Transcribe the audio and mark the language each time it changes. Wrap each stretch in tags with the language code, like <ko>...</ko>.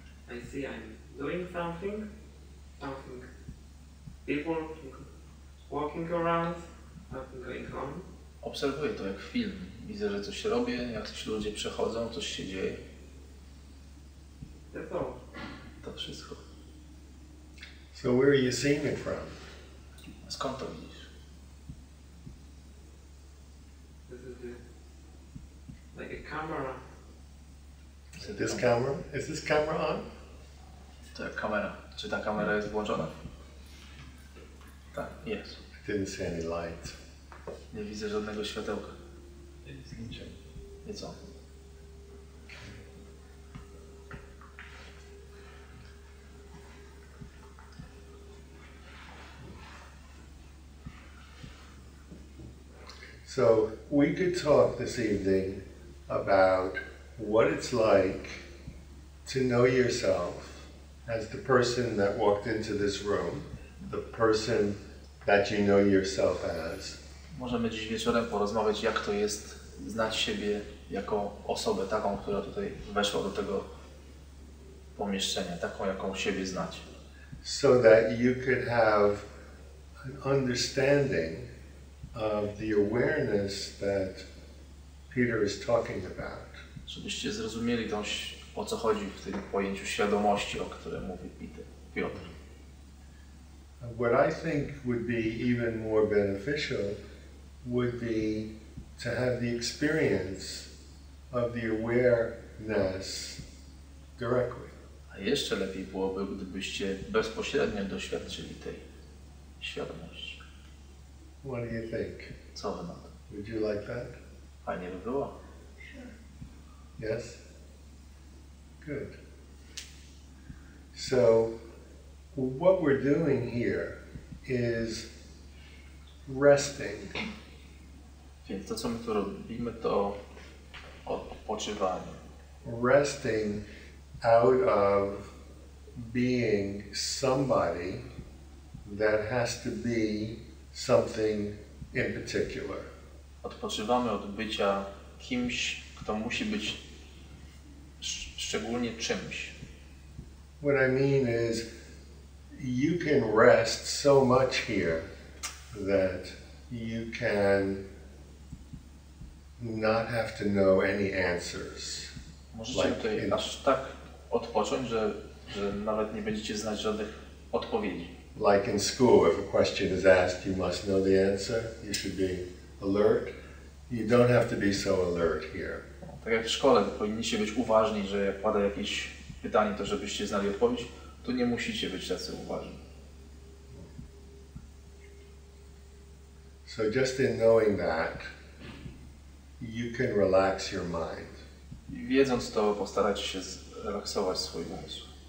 <en>I see I'm doing something, people walking around, something going on.</en> <pl>Obserwuję to jak film. Widzę, że coś robię, jak coś ludzie przechodzą, coś się dzieje.</pl> <en>That's all.</en> <pl>To wszystko.</pl> <en>So where are you seeing it from?</en> <pl>A skąd to widzisz?</pl> <en>This is like a camera. This camera? Is this camera on?</en> <pl>To jak kamera. Czy ta kamera jest włączona? Tak, jest.</pl> <en>I didn't see any light.</en> <pl>Nie widzę żadnego światełka. I co?</pl> <en>So we could talk this evening about what it's like to know yourself as the person that walked into this room, the person that you know yourself as.</en> <pl>Możemy dziś wieczorem porozmawiać, jak to jest znać siebie jako osobę taką, która tutaj weszła do tego pomieszczenia, taką, jaką siebie znać.</pl> <en>So that you could have an understanding of the awareness that Peter is talking about.</en> <pl>Żebyście zrozumieli o co chodzi w tym pojęciu świadomości, o którym mówi Piotr.</pl> <en>What I think would be even more beneficial would be to have the experience of the awareness directly.</en> <pl>A jeszcze lepiej byłoby, gdybyście bezpośrednio doświadczyli tej świadomości.</pl> <en>What do you think?</en> <pl>Co wy na to?</pl> <en>Would you like that?</en> <pl>Fajnie by było.</pl> <en>Yes? Good. So, what we're doing here is resting.</en> <pl>Więc to, co my tu robimy, to odpoczywanie.</pl> <en>Resting out of being somebody that has to be something in particular.</en> <pl>Odpoczywamy od bycia kimś, kto musi być szczególnie czymś.</pl> <en>What I mean is, you can rest so much here that you can not have to know any answers.</en> <pl>Możecie tutaj aż tak odpocząć, że nawet nie będziecie znać żadnych odpowiedzi.</pl> <en>Like in school, if a question is asked, you must know the answer. You should be alert. You don't have to be so alert here.</en> <pl>Tak jak w szkole, powinniście być uważni, że jak pada jakieś pytanie, to żebyście znali odpowiedź, to nie musicie być tacy uważni.</pl> <en>So just in knowing that, you can relax your mind.</en> <pl>I wiedząc to, postarajcie się zrelaksować swój umysł.</pl>